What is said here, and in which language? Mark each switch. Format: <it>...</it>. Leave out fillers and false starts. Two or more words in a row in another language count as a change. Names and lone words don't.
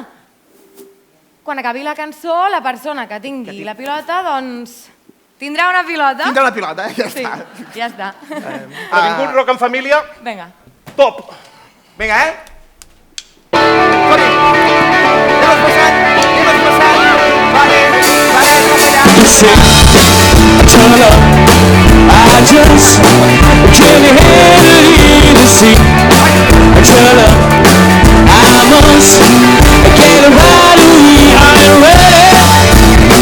<ca>Quan acabi la cançó, la persona que tingui la pilota, doncs, tindrà una pilota. Tindrà una pilota, ja està. Sí, ja està. Previngut Rock en Família. Vinga. Top! Vinga, Toni! Anem passant! Vale,</ca> <en>Turn up, I just can't handle the sea. Turn up, I must get right away. I'm ready.</en>